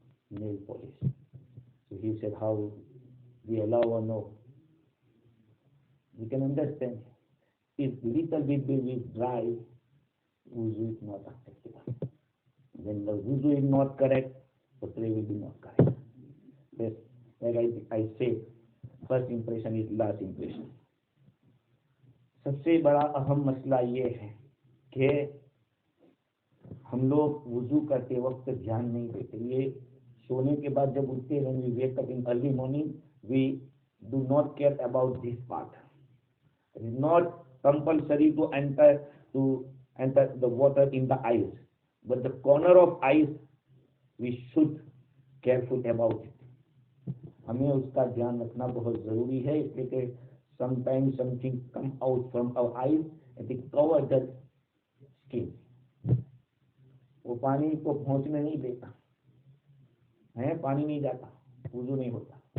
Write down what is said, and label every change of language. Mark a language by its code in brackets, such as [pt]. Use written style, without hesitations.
[en] So he said, how we allow or no? We can understand. If little bit is dry, wuzu is not acceptable. When the wuzu is not correct, the prayer will be not correct. Yes, like I said, first impression is last impression. [hi] सबसे बड़ा अहम मसला ये है कि हम लोग वुजू करते वक्त ध्यान नहीं देते. ये सोने के बाद जब उठते हैं, [en] we wake up in early morning, we do not care about this part. It is not compulsory to enter the water in the eyes, but the corner of eyes we should careful about it. [hi] हमें उसका ध्यान रखना बहुत जरूरी है, इसलिए कि [en] sometimes something come out from our eyes and it cover the skin. [hi] वो पानी को पहुंचने नहीं देता है, पानी नहीं जाता, वुजू नहीं होता.